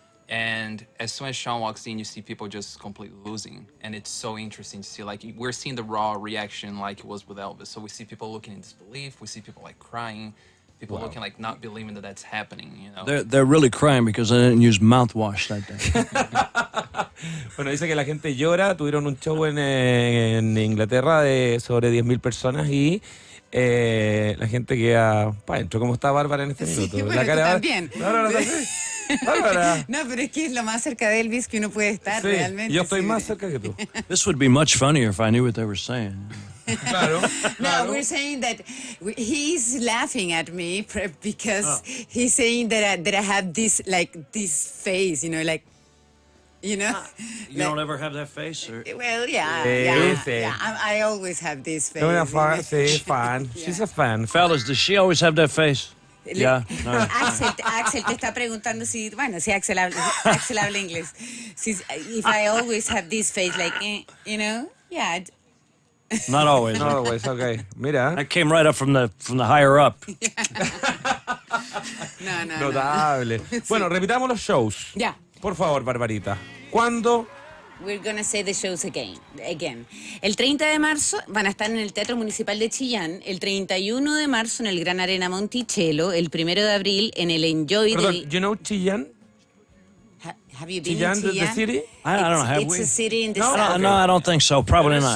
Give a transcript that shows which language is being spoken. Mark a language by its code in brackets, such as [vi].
[en] And as soon as Shawn walks in, you see people just completely losing. And it's so interesting to see, like, we're seeing the raw reaction like it was with Elvis. So we see people looking in disbelief. We see people, like, crying. People looking like not believing that that's happening, They're really crying because I didn't use mouthwash that day. [es] Bueno, dice que la gente llora. Tuvieron un show en Inglaterra de sobre 10.000 personas y la gente queda para adentro. ¿Cómo está Bárbara en este minuto? Bueno, La cara tú también. Bárbara también. Bárbara. No, pero es que es lo más cerca de Elvis que uno puede estar realmente. Yo estoy sí. más cerca que tú. [en] This would be much funnier if I knew what they were saying. [es] Claro. [en] No, we're saying that he's laughing at me because he's saying that I have this face, like. You don't ever have that face? Or? Well, yeah. I always have this face. [es] Una fan, sí, fan. [en] She's a fan. Fellas, does she always have that face? Yeah. No. [es] Axel te está preguntando si Axel habla inglés. [en] If I always have this face, yeah. Not always. Not always, okay. Mira. That came right up from the higher up. [es] No. Notable. Bueno, repitamos los shows. Ya. Por favor, Barbarita. ¿Cuándo? [en] We're gonna say the shows again. [es] El 30 de marzo van a estar en el Teatro Municipal de Chillán, el 31 de marzo en el Gran Arena Monticello, el 1 de abril en el Enjoy Perdón, de... [en] you know Chillán? Have you been Chillán, in the Chillán? city? I don't know. Have It's we? a city in the No, south. No, I don't think so. Probably not.